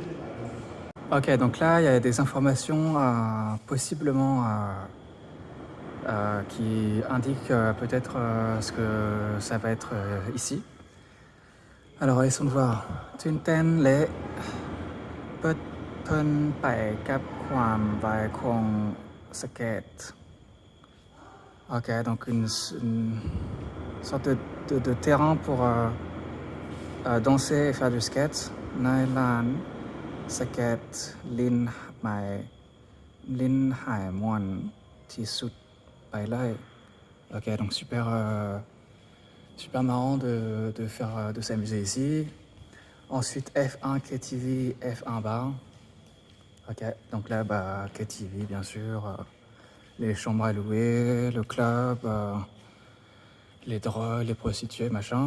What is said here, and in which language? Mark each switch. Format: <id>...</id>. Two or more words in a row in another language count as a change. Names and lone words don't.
<fr>Ok, donc là, il y a des informations possiblement qui indique peut-être ce que ça va être ici. Alors laissons voir.</fr> <th>ตื่นเต้นและเปิดเพลินไปกับความไวของสเก็ต</th> <fr>Ok, donc une sorte de terrain pour danser et faire du skate.</fr> <th>ในลานสเก็ตลิ้นหายมวนที่สุดไปเลย</th> <fr>Ok, donc super marrant de s'amuser ici. Ensuite F1 KTV, F1 bar. Ok, donc là bah KTV bien sûr, les chambres à louer, le club, les drogues, les prostituées, machin.</fr>